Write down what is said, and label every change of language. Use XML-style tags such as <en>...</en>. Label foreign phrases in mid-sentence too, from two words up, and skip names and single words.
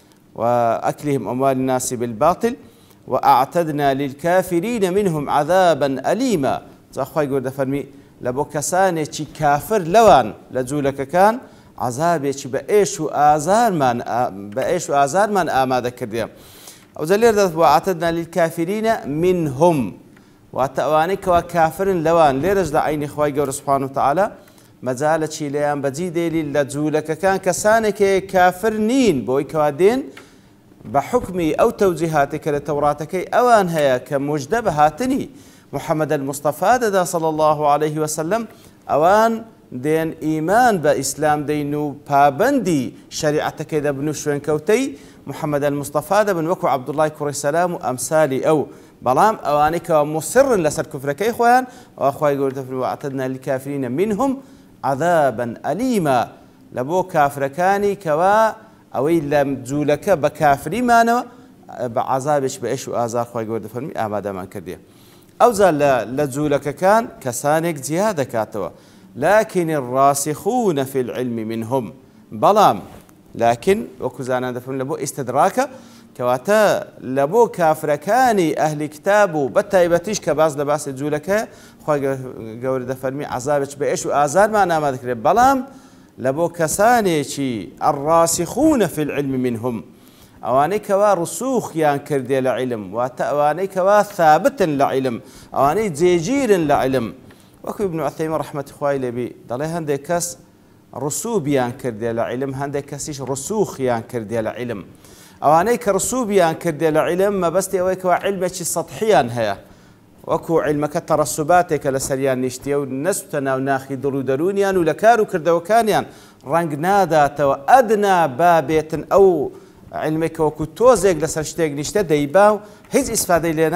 <ar>وأكلهم أموال الناس بالباطل وأعتدنا للكافرين منهم عذابا أليما.</ar> <ckb>خوای گەورە دەفەرمی لە بۆ کەسانێکی کافر لەوان لە جوولەکەکان عذابێکی بە ئێش و ئازارمان ئامادە کردیە. ئەوجا لێردا</ckb> <ar>وأعتدنا للكافرين منهم</ar> <ckb>واتە ئەوانەی کەوا کافرن لەوان لێرەش لە عینی خوای گەورە</ckb> <ar>سوبحانه وتعالى</ar> <ckb>مەجالێکی لێیان بەجی دێلی لە جوولەکەکان کەسانێکی کافر نین بۆی کەوا دێن بە حکمی ئەو تەوجیهاتی کە لە تەوراتەکەی ئەوان هەیە کە موژدە بە هاتنی محەممەد المستەفا دەدا صلی</ckb> <ar>الله عليه وسلم</ar> <ckb>ئەوان دێن ئیمان بە ئیسلام دەین و پابەندی شەریعەتەکەی دەبن و شوێنکەوتەی محەممەد المستەفا دەبن وەکو عەبدوڵڵای کوڕی سەلام و ئەمسالی ئەو بەڵام ئەوانەی کەوا مصرن لەسەر کوفرەکەی خۆیان ئەوە خوای گەورە دەفەرمێ</ckb> <ar>وأعتدنا للكافرين منهم عذابا أليما</ar> <ckb>لە بۆ کافرەکانی کەوا ئەوەی لە جوولەکە بە کافریمانەوە بە عەزابێک بە ئێش و ئازار خوای گەورە دەفەرمێ ئامادەمان کردیە. ئەوجا لە جوولەکەکان کەسانێک جیا دەکاتەوە</ckb> <ar>لكن الراسخون في العلم منهم</ar> <ckb>بەڵام لكن وەکو زانان دەفەرمێن لە بۆ ئیستدراکە کەواتە لە بۆ کافرەکانی ئەهلی کتاب و بە تایبەتیش کە باز لە باسی جوولەکە خوای گەورە دەفەرمی عەزابێک بە ئێش و ئازارمان ئامادە کردێت بەڵام لبو كسانيشي</ckb> <ar>الراسخون في العلم منهم</ar> <ckb>ئەوانەی کەوا ڕسووخیان کردێ لە عیلم واتە ئەوانەی کەوا ثابتن لە عیلم ئەوانەی جێگیرن لە عیلم وەکو ابن عثەیمین ڕەحمەتی خوای لێبی دەڵێ هەندێک کەس ڕسووبیان کردێ لە عیلم هەندێک کەسیش ڕسووخیان کردێ لە عیلم ئەوانەی کە ڕسووبیان کردێ لە عیلم مەبەستی ئەوەی کەوا عیلمێکی سەطحیان هەیە وەکو عیلمەکە تەڕەسوباتێکە لە سەریان نیشتیە و نەسوتە ناو ناخی دڵ و دەرونیان و لە کار و کردەوەکانیان ڕەنگ ناداتەوە ئەدنا بابێتن ئەو علمێکە وەکو تۆزێک لەسەر شتێک نیشتە دەیبا و هیچ ئیسفادەی لێ</ckb>